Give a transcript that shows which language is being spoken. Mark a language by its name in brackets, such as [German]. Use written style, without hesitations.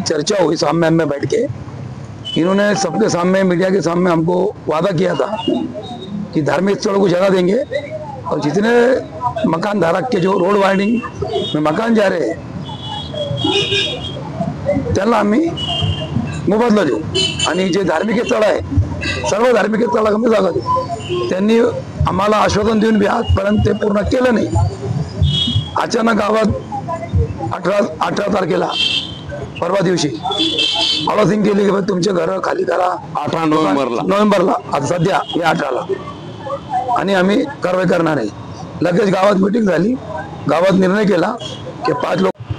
[Hindi] चर्चा हुई सामने में बैठ के. इन्होंने सबके सामने, मीडिया के सामने हमको वादा किया था कि धार्मिक स्थलों को जगह देंगे और जितने मकान धारक के जो रोड वाइडिंग में मकान जा रहे हैं [Marathi] त्यांना आम्ही मोबदला देऊ. आणि जे धार्मिक स्थळ आहे, सर्व धार्मिक स्थळाला कमी जागा देऊ. त्यांनी आम्हाला आश्वासन देऊन बी आजपर्यंत ते पूर्ण केलं नाही. अचानक गावात 18 तारखेला परवा दिवशी अनाउन्सिंग केली की तुमचे घर खाली करा. 18 नोव्हेंबरला आता सध्या हे 18ला, आणि आम्ही कारवाई करणार आहे. लगेच गावात मीटिंग झाली. गावात निर्णय केला की 5 लोक